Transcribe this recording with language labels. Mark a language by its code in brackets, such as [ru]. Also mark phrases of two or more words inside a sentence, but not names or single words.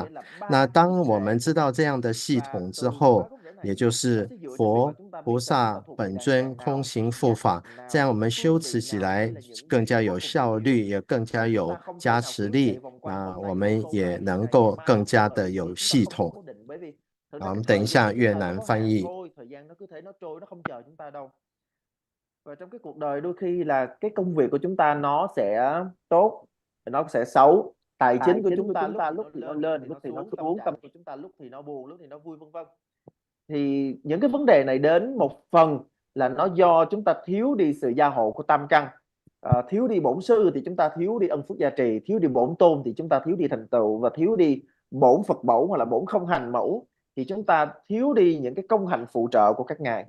[zh] 那当我们知道这样的系统之后，也就是佛、菩萨、本尊、空行、护法，这样我们修持起来更加有效率，也更加有加持力，我们也能够更加的有系统。好，我们等一下越南翻译。 [vi] Và trong cái cuộc đời đôi khi là cái công việc của chúng ta nó sẽ tốt, nó sẽ xấu. Tài chính của chúng ta lúc thì nó lên, lúc thì nó xuống, tâm của chúng ta lúc thì nó buồn, lúc thì nó vui, vân vân. Thì những cái vấn đề này đến một phần là nó do chúng ta thiếu đi sự gia hộ của tam căn, thiếu đi bổn sư thì chúng ta thiếu đi ân phước gia trì, thiếu đi bổn tôn thì chúng ta thiếu đi thành tựu, và thiếu đi bổn Phật mẫu hoặc là bổn không hành mẫu thì chúng ta thiếu đi những cái công hạnh phụ trợ của các ngài.